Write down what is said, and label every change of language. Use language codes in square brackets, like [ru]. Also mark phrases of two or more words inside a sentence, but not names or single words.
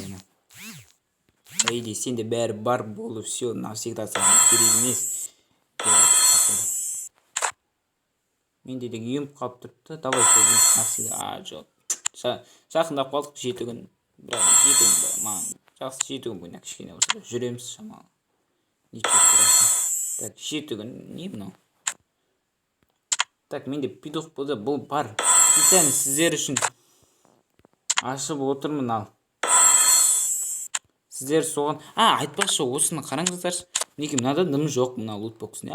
[kk] Иди, сенде бәрі бар болды, [ru] все, навсегда [kk] саған керек емес. Менде де еміп қалып тұрыпты. Давай, сол навсегда. Жоқ. Жақындап қалдық, 7 күн. Бірақ 7 күн маған жақсы, 7 күн бойына кішкене болса жүреміз шамалы. [ru] Ничего страшного. [kk] Так, 7 күн не мынау? Так, менде пидох болды, бұл бар. Специально сіздер үшін ашып отырмын, ал. Сіздер соған... айтпақшы, осыны қараңыздаршы. Мінеки, мынада дым жоқ, мына лутбоксіне.